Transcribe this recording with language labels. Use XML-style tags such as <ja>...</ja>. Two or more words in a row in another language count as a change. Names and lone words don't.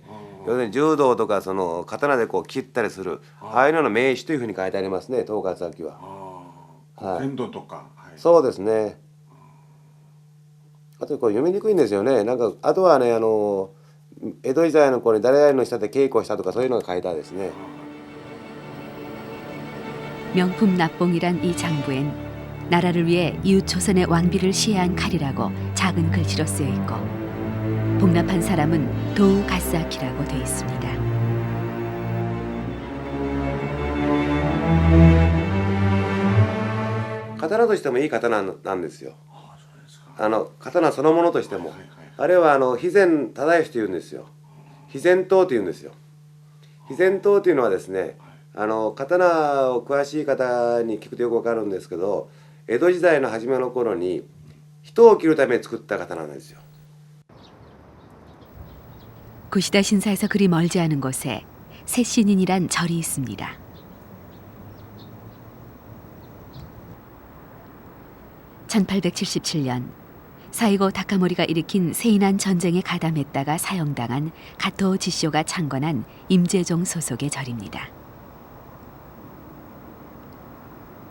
<ja>要するに柔道とかその刀でこう切ったりするああいうのの名手というふうに書いてありますね、統括先は。剣道とか、そうですね。あとこう読みにくいんですよね。なんかあとはね、江戸時代の頃に誰々の下で稽古したとかそういうのが書いてあるですね。</ja> <ko>명품 납봉이란 이 장부엔 나라를 위해 이웃 조선의 왕비를 시해한 칼이라고 작은 글씨로 쓰여 있고 복납한 사람은 도우 가스아키라고 돼 있습니다.</ko> <ja>刀としてもいい刀なんですよ。刀そのものとしても、あれは肥前忠義というんですよ。肥前刀というんですよ。肥前刀というのはですね、刀を詳しい方に聞くとよくわかるんですけど、江戸時代の初めの頃に人を切るために作った刀なんですよ。</ja> <ko>구시다 신사에서 그리 멀지 않은 곳에 새신인이란 절이 있습니다. (1877년) 사이고 다카모리가 일으킨 세이난 전쟁에 가담했다가 사형당한 가토 지쇼가 창건한 임재종 소속의 절입니다.</ko>